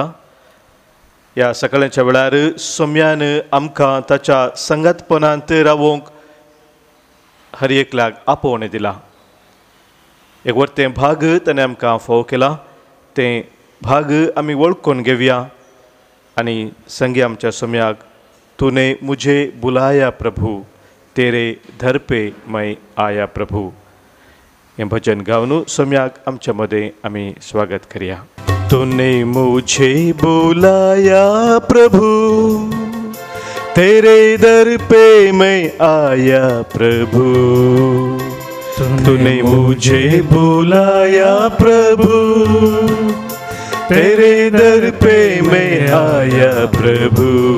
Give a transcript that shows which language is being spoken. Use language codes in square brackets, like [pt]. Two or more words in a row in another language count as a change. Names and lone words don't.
[kok] ह्या सकाळच्या वेळार सोम्यान आमकां ताच्या संगतपणांत रावूंक हर एकल्याक आपोवणें दिलां. एक वर्तें भाग ताणें आमकां फोव केला. तें भाग आमी वळखून घेवया आनी संगी आमच्या सोम्याक, [hi] तूने मुझे बुलाया प्रभु, तेरे दर पे मैं आया प्रभु. [kok] हें भजन गावन सोम्याक आमच्या मदें आमी स्वागत करुया. [hi] तूने मुझे बुलाया प्रभु, तेरे दर पे मैं आया प्रभु. तूने मुझे बुलाया प्रभु, तेरे दर पे मैं आया प्रभु.